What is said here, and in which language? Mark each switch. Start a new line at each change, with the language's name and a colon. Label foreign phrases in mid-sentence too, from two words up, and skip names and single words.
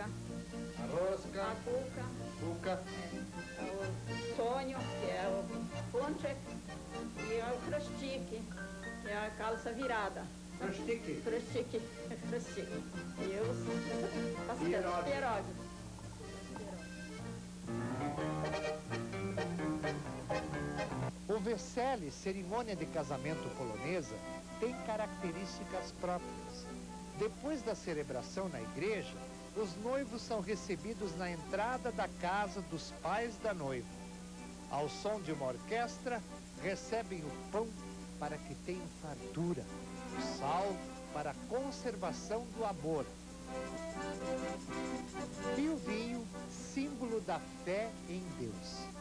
Portuguese: A rosca. A cuca. Cuca. É o sonho, que é o ponchek. E é o krustik, que é a calça virada. Krustik. Krustik. Krustik. E os pastel. Pierogi. O wesele, cerimônia de casamento polonesa, tem características próprias. Depois da celebração na igreja, os noivos são recebidos na entrada da casa dos pais da noiva. Ao som de uma orquestra, recebem o pão para que tenham fartura, o sal para a conservação do amor e o vinho, símbolo da fé em Deus.